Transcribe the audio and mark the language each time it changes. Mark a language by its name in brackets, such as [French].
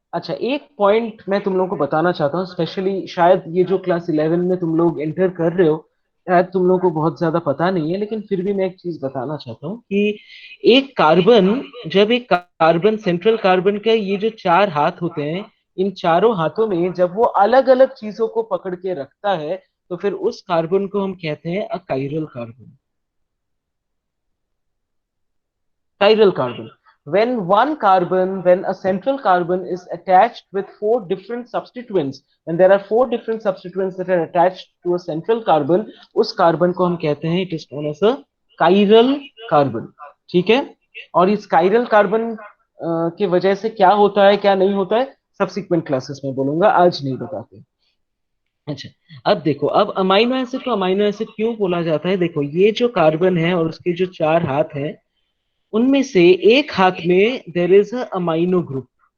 [Hindi] अच्छा एक पॉइंट मैं तुम लोगों को बताना चाहता हूँ, स्पेशली शायद ये जो क्लास 11 में तुम लोग एंटर कर रहे हो, शायद तुम लोगों को बहुत ज्यादा पता नहीं है, लेकिन फिर भी मैं एक चीज बताना चाहता हूँ कि एक कार्बन, जब एक कार्बन सेंट्रल कार्बन के ये जो 4 हाथ होते हैं, इन चारों हाथों में जब वो अलग अलग चीजों को पकड़ के रखता है, तो फिर उस कार्बन को हम कहते हैं अ chiral carbon. [English] Chiral carbon. When a central carbon is attached with 4 different substituents, when there are 4 different substituents that are attached to a central carbon, [Hindi] उस कार्बन को हम कहते हैं [English] it is known as a chiral carbon। [Hindi] ठीक है। और इस chiral carbon की वजह से क्या होता है क्या नहीं होता है सब्सिक्वेंट क्लासेस में बोलूंगा, आज नहीं बताते। अच्छा अब देखो, अब अमाइनो एसिड को अमाइनो एसिड क्यों बोला जाता है। देखो ये जो कार्बन है और उसके जो 4 हाथ हैं, उनमें से एक हाथ में [English] There is amino group.